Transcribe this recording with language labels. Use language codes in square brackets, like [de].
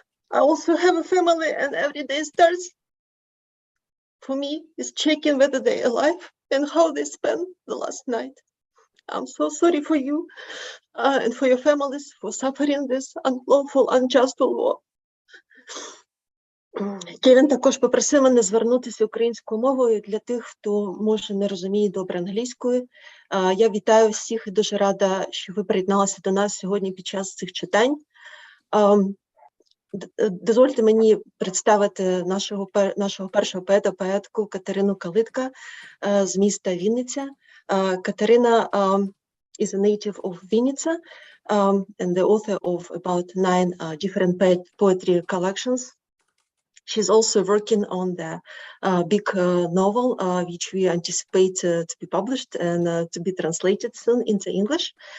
[en] I also have a family, and every day starts for me is checking whether they're alive and how they spent the last night. I'm so sorry for you and for your families for suffering this unlawful, unjust war. [uk] Кевін також попросив мене звернутися українською мовою для тих, хто, може, не розуміє добре англійською. Я вітаю всіх і дуже рада, що ви приєдналися до нас сьогодні під час цих читань. Дозвольте мені представити нашого першого поетку Катерину Калитка з міста Вінниця. [en] Kateryna is a native of Vinnytsia and the author of about 9 different poetry collections. She's also working on the big novel, which we anticipate to be published and to be translated soon into English.